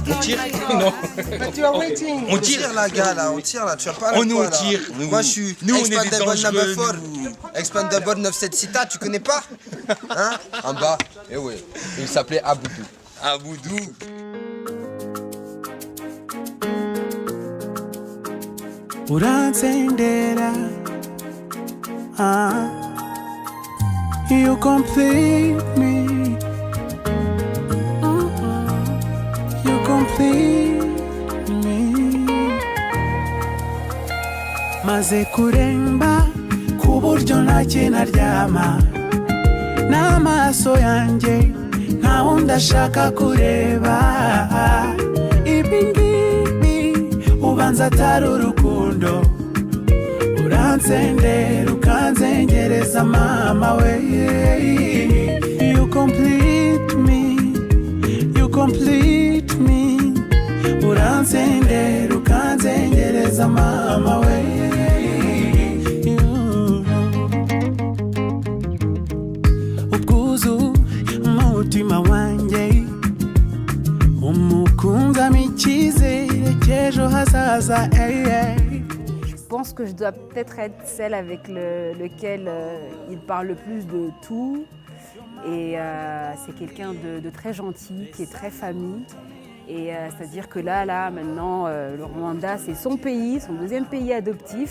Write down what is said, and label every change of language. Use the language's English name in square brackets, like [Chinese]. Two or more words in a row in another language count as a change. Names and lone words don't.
[French] tire? Non. [English] But you are waiting. [French] On tire là, gars, là, on tire là, tu vas pas là. Nous, on tire. Moi, je suis Nous, on est des Expandable dangereux. [English] Number 4. [French] Expandable 976, tu connais pas? Hein? En bas. Eh oui. Il s'appelait Aboudou. Aboudou. [Kinyarwanda] Uransendera, [English] you complete me, you complete me. [Kinyarwanda] Maze kuremba ku buryo ntacyo naryama, n'amaso yanjye nta wundi ashaka kureba. Ibi ngibi ubanza atari urukundo, uransendera ukanzengereza mama we. [English] You complete me, you complete me. [Kinyarwanda] Uransendera ukanzengereza mama we. Ubwuzu umutima wanjye, umukunzamo icyizere cy'ejo hazaza. [French] Je pense que je dois peut-être être celle avec lequel il parle le plus de tout. Et c'est quelqu'un de très gentil, qui est très famille. Et c'est-à-dire que là, maintenant, le Rwanda, c'est son pays, son deuxième pays adoptif.